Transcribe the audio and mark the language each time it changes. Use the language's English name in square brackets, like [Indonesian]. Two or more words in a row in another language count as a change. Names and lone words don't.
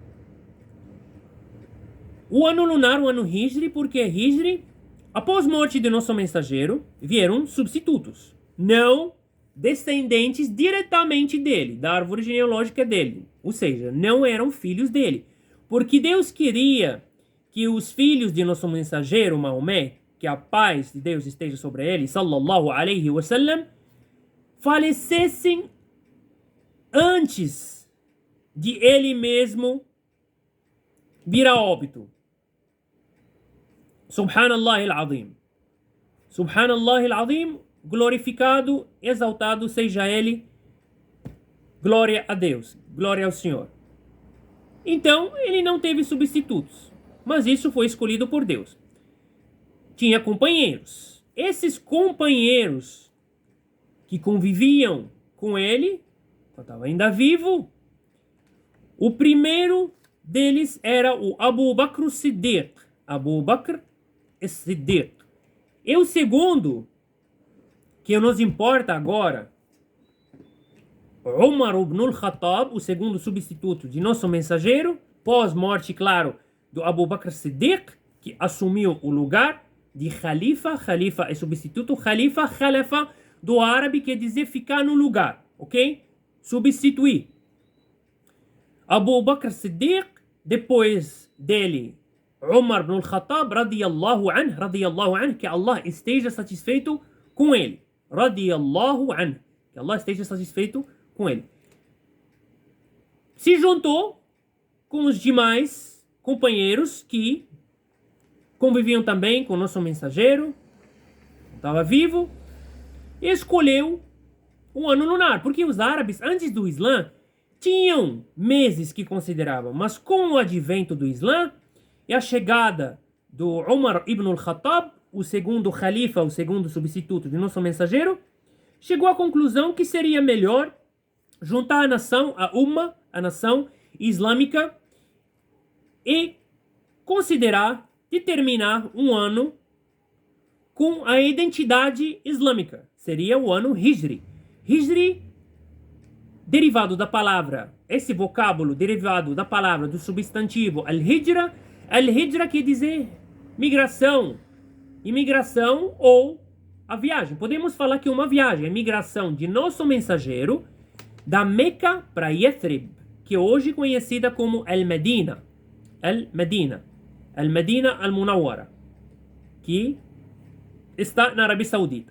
[Portuguese] O ano lunar, o ano Hijri, porque Hijri, após a morte de nosso mensageiro, vieram substitutos, não descendentes diretamente dele, da árvore genealógica dele. Ou seja, não eram filhos dele. Porque Deus queria que os filhos de nosso mensageiro, Maomé, que a paz de Deus esteja sobre ele, [Arabic] صلى الله عليه وسلم, falecessem antes de ele mesmo vir a óbito. سبحان الله العظيم. سبحان الله العظيم, [Portuguese] glorificado, exaltado seja ele. Glória a Deus, glória ao Senhor. Então, ele não teve substitutos, mas isso foi escolhido por Deus. Tinha companheiros. Esses companheiros que conviviam com ele, quando estava ainda vivo, o primeiro deles era o Abu Bakr Siddiq. Abu Bakr Siddiq. E o segundo, que nos importa agora, Umar ibn al-Khattab, o segundo substituto de nosso mensageiro, pós-morte, claro, do Abu Bakr Siddiq, que assumiu o lugar de Khalifa. Khalifa é substituto. Khalifa, Khalafa, do árabe, quer dizer ficar no lugar, ok? Substituir. Abu Bakr Siddiq, depois dele, Umar ibn al-Khattab, [Arabic] رضي الله عنه, [Portuguese] que Allah esteja satisfeito com ele. [Arabic] رضي الله عنه, [Portuguese] que Allah esteja satisfeito com ele. Se juntou com os demais companheiros que conviviam também com o nosso mensageiro, estava vivo, e escolheu um ano lunar, porque os árabes, antes do Islã, tinham meses que consideravam, mas com o advento do Islã e a chegada do Umar ibn al-Khattab, o segundo Khalifa, o segundo substituto de nosso mensageiro, chegou à conclusão que seria melhor juntar a nação, a Umma, a nação islâmica, e considerar, determinar um ano com a identidade islâmica. Seria o ano Hijri. Hijri, derivado da palavra, esse vocábulo derivado da palavra, do substantivo al-Hijra. Al-Hijra quer dizer migração, imigração ou a viagem. Podemos falar que uma viagem é migração de nosso mensageiro da Meca para Yathrib, que é hoje conhecida como Al-Medina. Al-Medina. Al-Medina Al-Munawwara, que está na Arábia Saudita.